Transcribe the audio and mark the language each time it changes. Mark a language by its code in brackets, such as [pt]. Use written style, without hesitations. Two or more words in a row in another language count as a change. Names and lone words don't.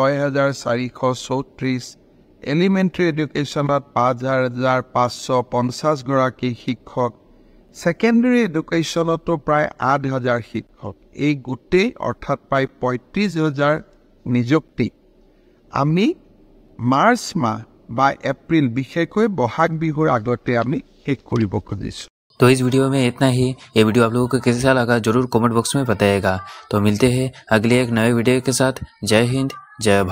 [as] 6434, এলিমেণ্টাৰী এডুকেশ্যনত 5550 গৰাকী শিক্ষক, ছেকেণ্ডাৰী এডুকেশ্যনতো প্ৰায় 8000 শিক্ষক, এই গোটেই অৰ্থাৎ প্ৰায় 35000 নিযুক্তি আমি মাৰ্চ মাহ বা এপ্ৰিল, বিশেষকৈ বহাগ বিহুৰ আগতে আমি শেষ কৰিব খুজিছোঁ। [hi] तो इस वीडियो में इतना ही। ये वीडियो आप लोगों को कैसा लगा जरूर कमेंट बॉक्स में बताइएगा। तो मिलते हैं अगले एक नए वीडियो के साथ। जय हिंद, जय भारत।